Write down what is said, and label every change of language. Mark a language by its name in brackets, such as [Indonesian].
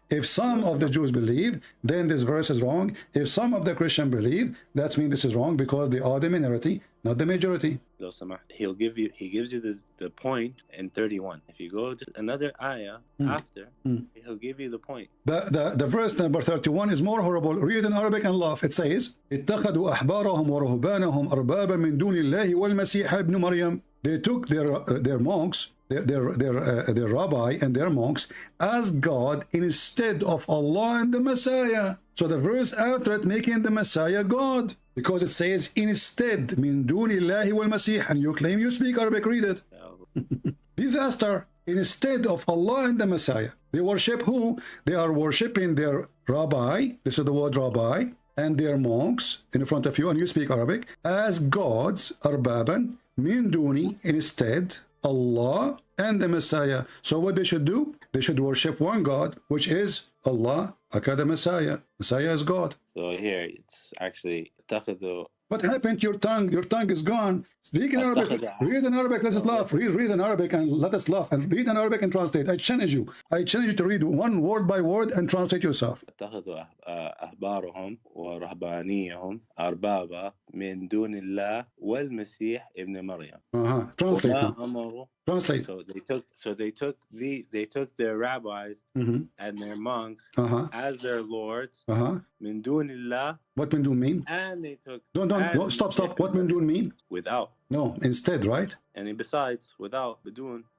[English] If some of the Jews believe, then this verse is wrong. If some of the Christian believe, that means this is wrong because they are the minority, not the majority. He gives you the point in 31. If you go to another ayah after, he'll give you the point. The verse number 31 is more horrible. Read in Arabic and laugh. It says, [Arabic] اتخذوا أحبارهم ورهبانهم أربابا من دون الله والمسيح ابن مريم. [English] They took their monks, their rabbi and their monks as God instead of Allah and the Messiah. So the verse after it making the Messiah God, because it says instead [Arabic] min dunillahi wal masih, [English] and you claim you speak Arabic. Read it. Disaster. Instead of Allah and the Messiah, they worship who? They are worshiping their rabbi. This is the word rabbi, and their monks in front of you, and you speak Arabic, as gods, [Arabic] arbaban min duni, [English] instead Allah and the Messiah. So what they should do? They should worship one God, which is Allah, aka the Messiah. Messiah is God. So here it's actually what happened to your tongue? Your tongue is gone. Speak in Arabic. Read in Arabic. Let us laugh. Read in Arabic and let us laugh. And read in Arabic and translate. I challenge you. I challenge you to read one word by word and translate yourself. [Arabic] أحبارهم ورهبانيهم أربابا من دون الله والمسيح ابن مريم. [English] Translate. So they took their rabbis and their monks as their lords. [Arabic] Min dunillah. [English] What [Arabic] min dun [English] mean? And they took. Don't stop. What [Arabic] min dun [English] mean? Without. No, instead, right? And besides, without, bidun.